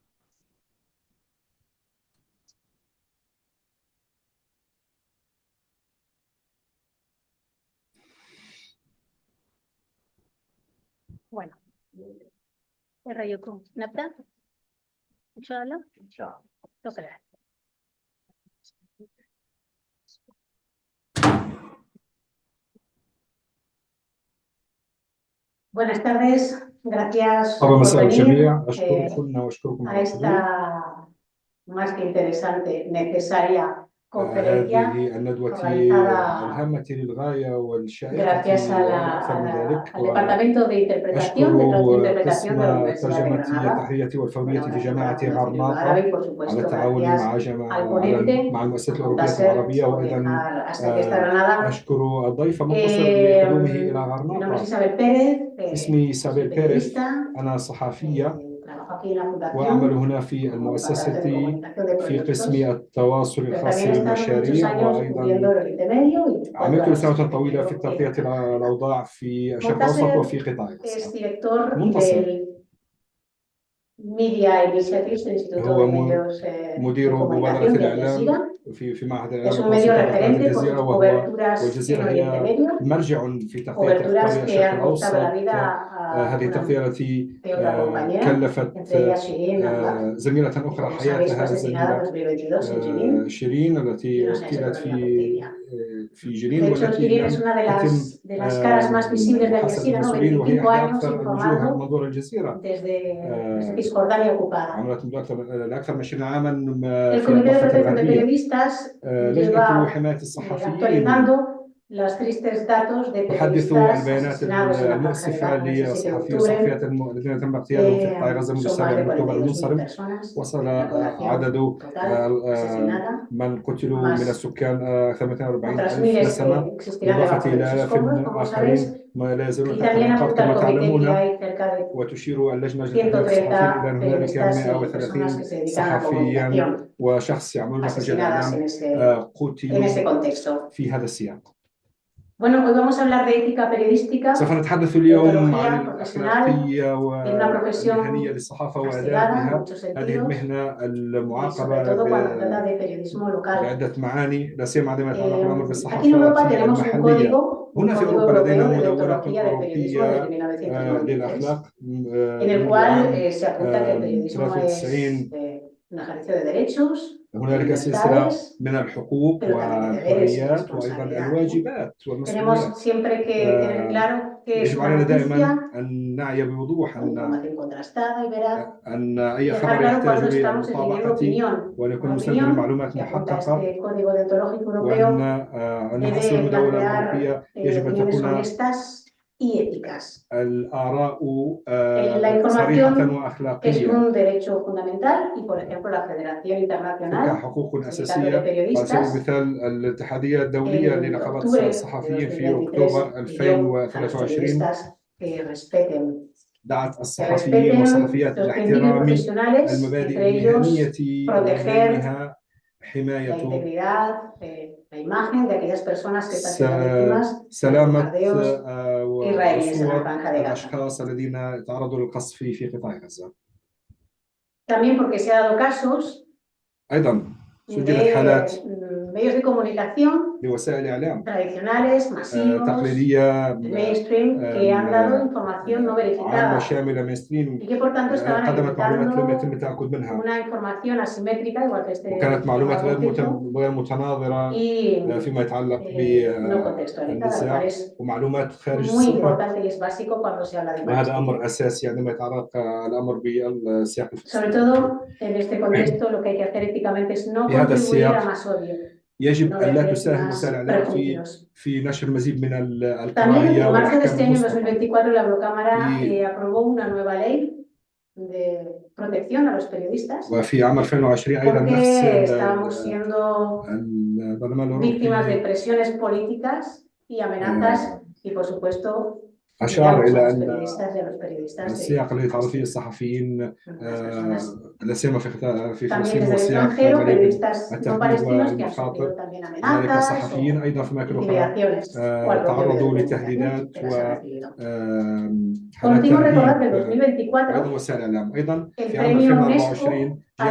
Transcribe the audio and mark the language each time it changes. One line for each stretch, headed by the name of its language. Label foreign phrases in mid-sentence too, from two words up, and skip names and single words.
Spanish: Bueno, ¿qué rayo con نبدأ؟
Arabic: إن شاء الله. ان شاء الله شكرا.
Spanish: Buenas tardes, gracias
Arabic: طبعا
Spanish: por
Arabic: مساء
Spanish: venir
Arabic: الجميع. أشكركم وأشكركم
Spanish: a
Arabic: على الحضور.
Spanish: esta más que interesante, necesaria conferencia
Arabic: هذه الندوة
Spanish: organizada
Arabic: الهامة للغاية والشائقة
Spanish: gracias
Arabic: وأكثر من ذلك.
Spanish: al Departamento de Interpretación, de Traducción y Interpretación de la Universidad de
Arabic: الترجمة Granada, التحرية والفورية في جامعة
Spanish: al
Arabic: غرناطة
Spanish: árabe y por
Arabic: على
Spanish: supuesto
Arabic: التعاون
Spanish: gracias
Arabic: مع
Spanish: al ponente
Arabic: مع المؤسسة
Spanish: por
Arabic: الأوروبية
Spanish: darse
Arabic: العربية وأيضا
Spanish: hasta aquí hasta Granada.
Arabic: أشكر الضيف منتصر لقدومه إلى
Spanish: Mi nombre es
Arabic: غرناطة. Isabel Pérez, اسمي إيسابيل
Spanish: soy
Arabic: بيريز،
Spanish: periodista,
Arabic: أنا صحفية
Spanish: trabajo aquí en la
Arabic: وأعمل
Spanish: Fundación
Arabic: هنا في
Spanish: como
Arabic: المؤسسة
Spanish: parte de comunicación de
Arabic: في
Spanish: proyectos,
Arabic: قسم التواصل
Spanish: pero
Arabic: الخاص
Spanish: también he estado muchos
Arabic: بالمشاريع.
Spanish: años cubriendo
Arabic: وأيضا
Spanish: el Oriente Medio y
Arabic: عملت
Spanish: cuatro
Arabic: لسنوات
Spanish: años
Arabic: طويلة في
Spanish: en
Arabic: تغطية Canadá. الأوضاع في الشرق الأوسط Montaser وفي قطاع
Spanish: es
Arabic: غزة.
Spanish: director
Arabic: منتصر
Spanish: del Media Initiatives, el Instituto
Arabic: هو
Spanish: de Medios
Arabic: مدير
Spanish: de
Arabic: مبادرة
Spanish: Comunicación de Al
Arabic: الإعلام Jazeera. في معهد
Spanish: Es
Arabic: الإعلام
Spanish: un
Arabic: المتوسط
Spanish: medio
Arabic: في قناة
Spanish: referente por
Arabic: الجزيرة،
Spanish: sus
Arabic: وهو
Spanish: coberturas
Arabic: والجزيرة
Spanish: en Oriente
Arabic: هي
Spanish: Medio,
Arabic: مرجع في تغطية
Spanish: coberturas
Arabic: أخبار
Spanish: que
Arabic: الشرق
Spanish: han costado la
Arabic: الأوسط.
Spanish: vida a
Arabic: هذه
Spanish: una
Arabic: التغطية التي
Spanish: de otra compañera,
Arabic: كلفت
Spanish: entre ellas Shirin Abbas,
Arabic: زميلة
Spanish: que
Arabic: أخرى
Spanish: como sabéis fue
Arabic: حياتها،
Spanish: asesinada en
Arabic: الزميلة
Spanish: 2022 en Jenin,
Arabic: شيرين
Spanish: y
Arabic: التي
Spanish: no se ha hecho
Arabic: اغتيلت
Spanish: todavía justicia.
Arabic: في
Spanish: De
Arabic: جنين،
Spanish: hecho,
Arabic: والتي
Spanish: Shirin es
Arabic: لم
Spanish: una
Arabic: يتم
Spanish: de las caras más visibles de Al
Arabic: محاسبة
Spanish: Jazeera, ¿no?
Arabic: المسؤولين، وهي 25 إحدى
Spanish: años
Arabic: أكثر الوجوه
Spanish: informando
Arabic: منظور الجزيرة.
Spanish: desde Cisjordania ocupada.
Arabic: عملت منذ أكثر من 20 عاما
Spanish: El
Arabic: في
Spanish: Comité de
Arabic: الضفة
Spanish: Protección de
Arabic: الغربية.
Spanish: Periodistas
Arabic: لجنة
Spanish: lleva
Arabic: حماية الصحفيين
Spanish: actualizando los tristes datos de
Arabic: تحدث
Spanish: periodistas
Arabic: البيانات
Spanish: asesinados en la Franja de
Arabic: المؤسفة
Spanish: Gaza el 17 de
Arabic: لصحفي
Spanish: octubre.
Arabic: وصحفيات الذين تم اغتيالهم في قطاع غزة منذ
Spanish: Son más
Arabic: 7
Spanish: de
Arabic: من أكتوبر 42.000 المنصرم.
Spanish: personas
Arabic: وصل
Spanish: la población
Arabic: عدد
Spanish: total asesinada,
Arabic: من قتلوا من
Spanish: más
Arabic: السكان أكثر من
Spanish: otras 42,000 miles
Arabic: نسمة،
Spanish: que existirán
Arabic: بالإضافة
Spanish: debajo de
Arabic: إلى
Spanish: los
Arabic: آلاف
Spanish: escombros, como sabéis.
Arabic: آخرين ما لا يزالون
Spanish: Y
Arabic: تحت
Spanish: también
Arabic: الأنقاض
Spanish: apunta el
Arabic: كما
Spanish: comité que
Arabic: تعلمون.
Spanish: hay cerca de
Arabic: وتشير اللجنة تحرير 130 الصحفيين إلى أن هنالك
Spanish: periodistas y personas 130 que se dedican a la
Arabic: صحفيا
Spanish: comunicación
Arabic: وشخص يعملون في مجال
Spanish: asesinadas
Arabic: الإعلام
Spanish: en
Arabic: قتلوا
Spanish: ese contexto.
Arabic: في هذا السياق.
Spanish: Bueno, hoy vamos a hablar de ética periodística,
Arabic: سوف نتحدث
Spanish: de
Arabic: اليوم عن
Spanish: ontología profesional,
Arabic: الأخلاقية
Spanish: de una
Arabic: والمهنية
Spanish: profesión
Arabic: للصحافة
Spanish: castigada en
Arabic: وآدابها.
Spanish: muchos
Arabic: هذه
Spanish: sentidos,
Arabic: المهنة
Spanish: y sobre
Arabic: المعاقبة
Spanish: todo cuando trata de periodismo local.
Arabic: بعدة معاني، لا سيما عندما يتعلق الأمر
Spanish: Aquí en Europa
Arabic: بالصحافة
Spanish: tenemos un
Arabic: المحلية.
Spanish: código
Arabic: هنا في أوروبا
Spanish: europeo
Arabic: لدينا
Spanish: de
Arabic: مدونة
Spanish: deontología del periodismo desde
Arabic: أوروبية 1993, للأخلاق
Spanish: en el
Arabic: منذ
Spanish: cual
Arabic: عام
Spanish: se apunta que el periodismo es
Arabic: 93.
Spanish: un ejercicio de derechos, de
Arabic: هنالك سلسلة
Spanish: libertades,
Arabic: من الحقوق
Spanish: pero también de deberes y
Arabic: والحريات وأيضا
Spanish: responsabilidades.
Arabic: الواجبات
Spanish: Tenemos
Arabic: والمسؤوليات.
Spanish: siempre que tener claro que es
Arabic: يجب
Spanish: una
Arabic: علينا
Spanish: noticia
Arabic: دائما أن نعي بوضوح
Spanish: con información contrastada y veraz,
Arabic: أن أي
Spanish: dejar
Arabic: خبر
Spanish: claro
Arabic: يحتاج
Spanish: cuando estamos esgrimiendo
Arabic: للمطابقة
Spanish: opinión.
Arabic: وأن
Spanish: Una
Arabic: يكون مستند
Spanish: opinión
Arabic: لمعلومات
Spanish: que apunta a
Arabic: محققة،
Spanish: este código deontológico
Arabic: وأن
Spanish: europeo
Arabic: أن حسب
Spanish: debe
Arabic: المدونة
Spanish: plantear
Arabic: الأوروبية يجب أن
Spanish: opiniones
Arabic: تكون
Spanish: honestas y éticas.
Arabic: الآراء
Spanish: La
Arabic: صريحة
Spanish: información es
Arabic: وأخلاقية.
Spanish: un derecho fundamental y, por ejemplo, la Federación Internacional
Arabic: كحقوق
Spanish: Sindicato de
Arabic: أساسية. على سبيل
Spanish: Periodistas
Arabic: المثال الاتحادية الدولية
Spanish: en
Arabic: لنقابات
Spanish: octubre de
Arabic: الصحفيين في 2023 أكتوبر
Spanish: pidió a los 2023 periodistas que respeten
Arabic: دعت الصحفيين والصحفيات
Spanish: los
Arabic: إلى
Spanish: principios
Arabic: احترام
Spanish: profesionales,
Arabic: المبادئ
Spanish: entre ellos
Arabic: المهنية ومن
Spanish: proteger
Arabic: بينها
Spanish: la
Arabic: حماية
Spanish: integridad, la imagen de aquellas personas que están siendo víctimas de
Arabic: سلامة
Spanish: bombardeos israelíes en la
Arabic: وصور
Spanish: Franja de Gaza.
Arabic: الأشخاص الذين تعرضوا للقصف في قطاع غزة.
Spanish: También porque se ha dado casos
Arabic: أيضا سجلت
Spanish: de
Arabic: حالات
Spanish: medios de comunicación
Arabic: لوسائل إعلام
Spanish: tradicionales, masivos,
Arabic: تقليدية
Spanish: mainstream, que han dado información no
Arabic: عامة
Spanish: verificada
Arabic: شاملة مينستريم
Spanish: y que por tanto estaban
Arabic: قدمت معلومات لم يتم
Spanish: alimentando
Arabic: التأكد منها،
Spanish: una información asimétrica, igual que este
Arabic: وكانت معلومات
Spanish: conflicto,
Arabic: غير متناظرة
Spanish: y
Arabic: فيما يتعلق
Spanish: no contextualizada, lo cual
Arabic: بالنزاع،
Spanish: es
Arabic: ومعلومات خارج
Spanish: muy
Arabic: السياق.
Spanish: importante y es básico cuando se habla de
Arabic: وهذا أمر mainstream. أساسي عندما يتعلق الأمر بالسياق
Spanish: Sobre
Arabic: الفلسطيني.
Spanish: todo en este contexto lo que hay que hacer éticamente es no
Arabic: في هذا
Spanish: contribuir
Arabic: السياق
Spanish: a más odio,
Arabic: يجب
Spanish: no
Arabic: أن لا
Spanish: verter
Arabic: تساهم
Spanish: más
Arabic: وسائل الإعلام
Spanish: prejuicios.
Arabic: في نشر مزيد من
Spanish: También
Arabic: الكراهية
Spanish: en marzo de este
Arabic: والأحكام
Spanish: año,
Arabic: المسبقة.
Spanish: 2024, la Eurocámara Y- aprobó una nueva ley de protección a los periodistas
Arabic: وفي عام 2020 أيضا نفس
Spanish: porque estábamos siendo
Arabic: البرلمان
Spanish: víctimas de
Arabic: الأوروبي
Spanish: presiones políticas y amenazas y, por supuesto,
Arabic: أشار
Spanish: miramos a
Arabic: إلى
Spanish: los
Arabic: أن
Spanish: periodistas y a los periodistas de
Arabic: السياق الذي يتعرض فيه الصحفيين
Spanish: las personas.
Arabic: لا سيما في
Spanish: También
Arabic: فلسطين
Spanish: desde el
Arabic: وسياق
Spanish: extranjero,
Arabic: مليء
Spanish: periodistas no
Arabic: بالتهديد
Spanish: palestinos que han sufrido
Arabic: والمخاطر.
Spanish: también
Arabic: هنالك
Spanish: amenazas
Arabic: صحفيين
Spanish: o
Arabic: أيضا في أماكن أخرى
Spanish: intimidaciones o al propio medio
Arabic: تعرضوا
Spanish: de
Arabic: لتهديدات
Spanish: comunicación que las ha recibido.
Arabic: وحالات
Spanish: Contigo recordar que en
Arabic: ترهيب وأيضا 2024 وسائل الإعلام. أيضا
Spanish: el
Arabic: في عام
Spanish: premio 2024 UNESCO a la